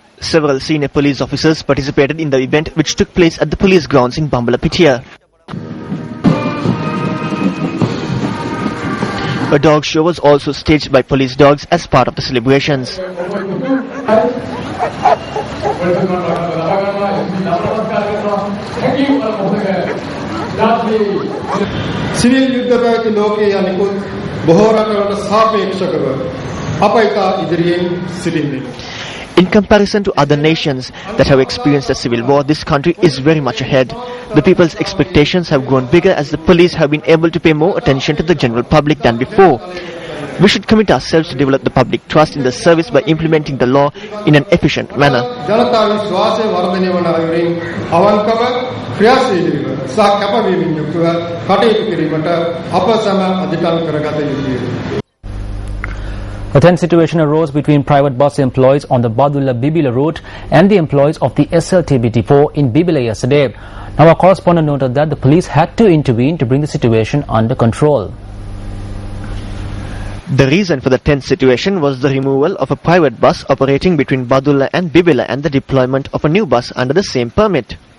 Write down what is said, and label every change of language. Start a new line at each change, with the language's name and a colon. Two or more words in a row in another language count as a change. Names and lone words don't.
English: Several senior police officers participated in the event, which took place at the police grounds in Bambalapitiya. A dog show was also staged by police dogs as part of the celebrations.
Sinhala: සිවිල් යුද්ධ පැවති ලෝකයේ අනිකුත් බොහෝ රටවලට සාපේක්ෂව අප ඉතා ඉදිරියෙන් සිටින්නේ.
English: In comparison to other nations that have experienced a civil war, this country is very much ahead. The people's expectations have grown bigger as the police have been able to pay more attention to the general public than before. We should commit ourselves to develop the public trust in the service by implementing the law in an efficient manner.
Sinhala: ජනතා විශ්වාසය වර්ධනය වන අයුරින් අවංකව ක්‍රියාශීලීව සහ කැපවීමෙන් යුක්තව කටයුතු කිරීමට අප සැම අධිකරණ කරගත යුතුය.
English: A tense situation arose between private bus employees on the Badulla-Bibila route and the employees of the SLTB depot in Bibila yesterday. Now our correspondent noted that the police had to intervene to bring the situation under control. The reason for the tense situation was the removal of a private bus operating between Badulla and Bibila and the deployment of a new bus under the same permit.